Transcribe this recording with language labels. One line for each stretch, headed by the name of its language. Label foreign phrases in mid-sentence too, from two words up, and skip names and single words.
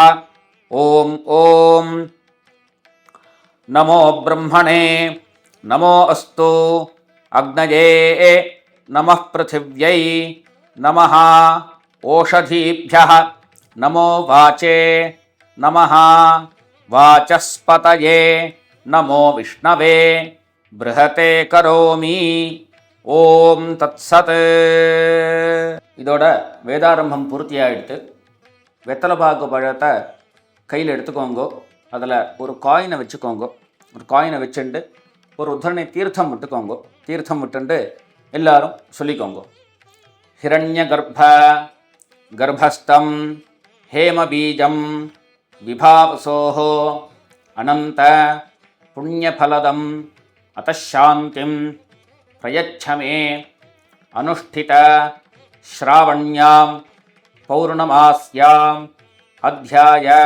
Sanskrit: ओम ओम नमो ब्रह्मणे नमो अस्तु अग्नये नमः पृथिव्यै नमः ओषधीभ्यः नमो वाचे नमः वाचस्पतये नमो विष्णवे बृहते करोमि. ओं तत्सत्.
Tamil: இதோட வேதாரம்பம் பூர்த்தியாகிடுத்து. வெத்தலைப்பாக்கு பழத்தை கையில் எடுத்துக்கோங்க. அதில் ஒரு காயினை வச்சுக்கோங்க. ஒரு காயினை வச்சுட்டு ஒரு உத்தரணை தீர்த்தம் விட்டுக்கோங்க. தீர்த்தம் விட்டுண்டு எல்லாரும் சொல்லிக்கோங்க.
Sanskrit: हिरण्य गर्भ गर्भस्थं हेमबीजं विभावसोः अनन्त पुण्यफलदम् अतः शान्तिं प्रयच्छ मे अनुष्ठित श्रावण्यां पौर्णमास्यां अध्याय